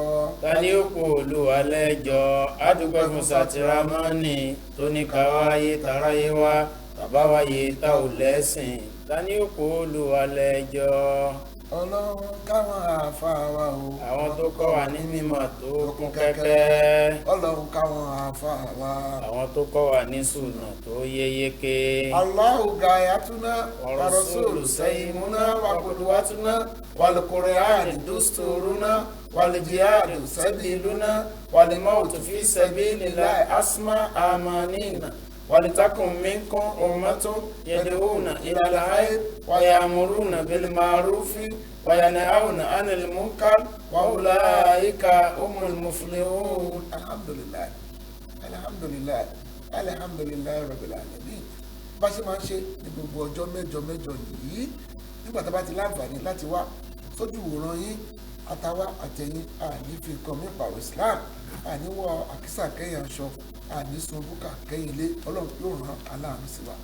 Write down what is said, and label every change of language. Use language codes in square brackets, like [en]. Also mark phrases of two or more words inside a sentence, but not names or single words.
[yo] tani ó kó Olúwa lẹ́jọ́ adúpẹ́ fún sáàtì ramani tó ní káwáyé taráyé wá tàbáwáyé tá ò lẹ́sìn tani ó kó Olúwa lẹ́jọ́. Ọlọ́run káwọn àáfàá wa o. Àwọn tó kọ́ wa ní mímọ̀ tó kún kẹ́kẹ́. Ọlọ́run káwọn àáfàá wa. Àwọn tó kọ́ wa ní sùnà tó yé yéké. [ar] الله غايتنا والرسول زعيمنا وقدوتنا والقرآن دستورنا والجهاد سبيلنا والموت في سبيل الله أسمى أمانينا. ولتكن منكم أمة يدعون إلى الخير ويأمرون بالمعروف وينهون عن المنكر وأولئك هم المفلحون. الحمد لله الحمد لله الحمد لله رب العالمين. [yo] bá ṣe máa ń ṣe ní gbogbo ọjọ́ mẹ́jọ mẹ́jọ yìí nígbà tá a bá ti láǹfààní láti wá sójú ìwòran yín àtàwa àtẹ̀yìn àní fi nǹkan mí pàrọ̀ Islam àní wọ àkísà kẹ́yìn aṣọ àní sun búkà kẹ́yìn ilé Ọlọ́run yóò rán aláàánú sí wa.